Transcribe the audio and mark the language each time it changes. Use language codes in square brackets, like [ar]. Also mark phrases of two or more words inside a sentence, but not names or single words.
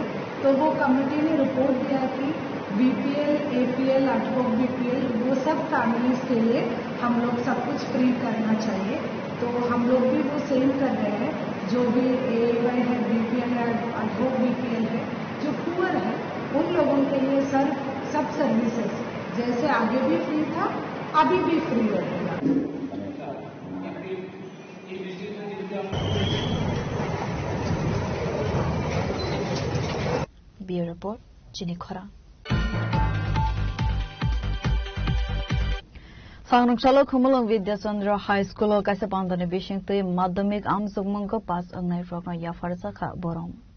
[hi] तो वो कमेटी ने रिपोर्ट दिया कि [en] BPL, APL, ad hoc BPL [hi] वो सब फैमिलीज के लिए हम लोग सब कुछ फ्री करना चाहिए, तो हम लोग भी वो सेम कर रहे हैं। जो भी एवाई है, बीपीएल है, [en] ad hoc BPL [hi] है, जो पुअर है उन लोगों के लिए सब सर्विसेज जैसे आगे भी फ्री था अभी भी फ्री रहेगा। [en] Bureau Report [trp] Chini Khora. Sangrungsalo Khumulong Vidyachandra High School o kaisa pandane bishingte madhyamik amsugmangko pass angnai rokna yafarsa kha borom.